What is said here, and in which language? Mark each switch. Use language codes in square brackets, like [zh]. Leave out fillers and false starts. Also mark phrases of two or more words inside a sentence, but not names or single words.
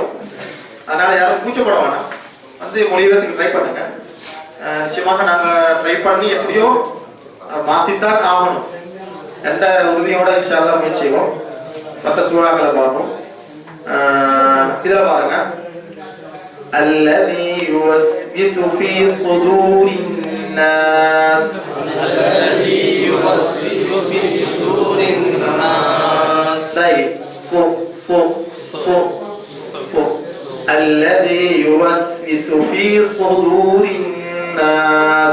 [ta] அதனால யாரும் கூச்சப்பட வேணாம். வந்து மொழிகிறதுக்கு ட்ரை பண்ணுங்க. நிச்சயமாக நாங்க ட்ரை பண்ணி எப்படியோ மாத்தித்தான் ஆகணும். எந்த உறுதியோட [ar] إن شاء الله [ta] முயற்சி செய்வோம். மற்ற சூறாக்களை பார்ப்போம். இதுல பாருங்க, [ar] الذي يوسوس في صدور الناس الذي يوسوس في صدور الناس الذي يوسوس في صدور الناس